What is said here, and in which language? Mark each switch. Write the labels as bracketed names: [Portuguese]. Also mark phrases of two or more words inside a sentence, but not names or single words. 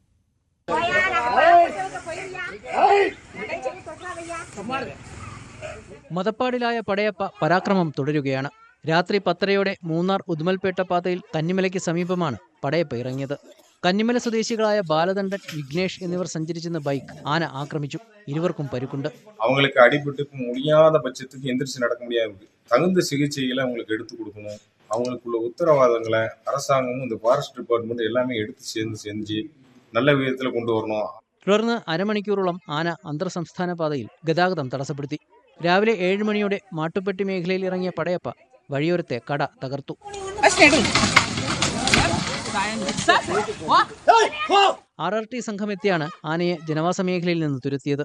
[Malayalam] മതപ്പാടിലായ പടയപ്പ പരാക്രമം തുടരുകയാണ്. രാത്രി 10:30 മൂന്നാർ ഉദുമൽപേട്ട പാതയിൽ കന്നിമലയ്ക്ക് സമീപമാണ് പടയപ്പ ഇറങ്ങിയത്. കന്നിമല സ്വദേശികളായ ബാലദണ്ഡൻ, വിഘ്നേഷ് എന്നിവർ സഞ്ചരിച്ചിരുന്ന ബൈക്ക് ആന ആക്രമിച്ചു. ഇരുവർക്കും പരുക്കുണ്ട്. [Tamil] அவங்களுக்கு அடிபட்டு முடியாத பட்சத்துக்கு எந்திரிச்சு நடக்க முடியாது. தகுந்த சிகிச்சைகளை அவங்களுக்கு எடுத்து கொடுக்கணும். அவங்களுக்குள்ள உத்தரவாதங்களை அரசாங்கமும் இந்த [English] forest department [Tamil] எல்லாமே എടുത്ത് செஞ்சு [Malayalam] നല്ല വിധത്തിൽ കൊണ്ടുവരണം. തുടർന്ന് അരമണിക്കൂറോളം ആന അന്തർ സംസ്ഥാന പാതയിൽ ഗതാഗതം തടസ്സപ്പെടുത്തി. രാവിലെ 7 മണിയോടെ മാട്ടുപ്പെട്ടി മേഖലയിൽ ഇറങ്ങിയ പടയപ്പ വഴിയോരത്തെ കട തകർത്തു. RRT സംഘം എത്തിയാണ് ആനയെ ജനവാസ മേഖലയിൽ നിന്ന് തുരത്തിയത്.